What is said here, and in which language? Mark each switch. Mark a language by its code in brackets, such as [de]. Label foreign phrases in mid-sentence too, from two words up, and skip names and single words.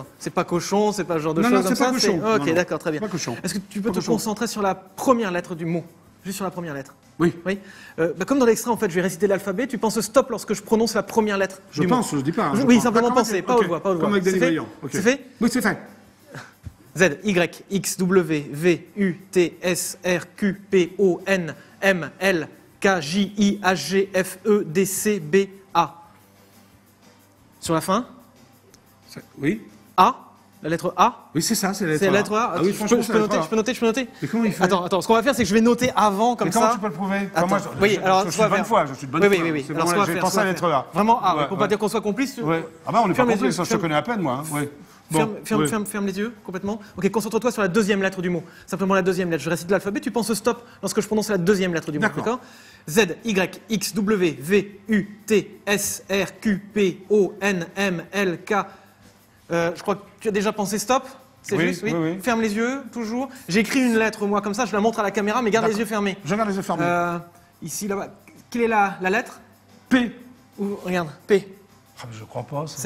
[fr] C'est pas cochon, c'est pas ce genre de Non, choses non, comme c'est ça. pas cochon. Ok, Non, non. d'accord, très bien. Pas cochon. Est-ce que tu peux Pas te cochon. concentrer sur la première lettre du mot? Juste sur la première lettre. Oui. Oui. Comme dans l'extrait, en fait, je vais réciter l'alphabet. Tu penses stop lorsque je prononce la première lettre Je du pense, mot. je dis pas. hein, Oui, je pense. simplement D'accord, penser, ok, pas ok. haute voix, pas haute voix. Comme avec C'est Danny fait Vaillant. ok. C'est fait? Oui, c'est fait. Z, Y, X, W, V, U, T, S, R, Q, P, O, N, M, L, K, J, I, H, G, F, E, D, C, B, A. Sur la fin, Oui. A, la lettre A. Oui, c'est ça, c'est la lettre C'est A. la lettre A. Ah oui, je franchement, peux c'est la lettre noter, A. je peux noter. Mais comment il fait? Attends, ce qu'on va faire, c'est que je vais noter avant, comme Mais comment ça. tu peux le prouver? Attends, Moi, oui, alors, je ce suis qu'on de va bonne faire- foi, je suis de bonne foi. Oui. C'est Alors, bon, ce qu'on va j'ai faire, pensé ce à qu'on la va lettre faire. A. Vraiment A, Ouais, pour ouais. pas dire qu'on soit complice. Ouais. Ah bah, on n'est pas Ferme les complices, yeux, je te connais à peine, moi. hein. Ouais. Bon, ouais. Ferme les yeux complètement. Ok, concentre-toi sur la deuxième lettre du mot. Simplement la deuxième lettre. Je récite l'alphabet, tu penses stop lorsque je prononce la deuxième lettre du mot. D'accord. D'accord? Z, Y, X, W, V, U, T, S, R, Q, P, O, N, M, L, K. Je crois que tu as déjà pensé stop. C'est Oui, juste, oui. Ferme les yeux, toujours. J'écris une lettre, moi, comme ça, je la montre à la caméra, mais garde les D'accord. yeux fermés. Je garde les yeux fermés. Ici, là-bas. Quelle est la lettre? P. Regarde, P. Ah, mais je crois pas, ça.